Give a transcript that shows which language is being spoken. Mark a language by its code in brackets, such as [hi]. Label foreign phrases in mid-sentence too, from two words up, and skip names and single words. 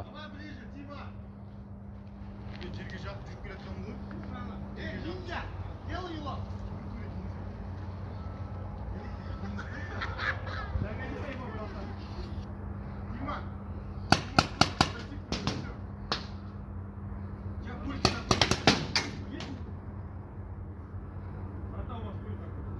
[ru] Давай ближе, Дима. [kk] Мен жерге жатып жүріп келе жатқанмын ғой. [ru] Ниндзя, делай его. Загоняй его, братан. Дима. Я больше такой. Есть? Братан, у вас будет такой.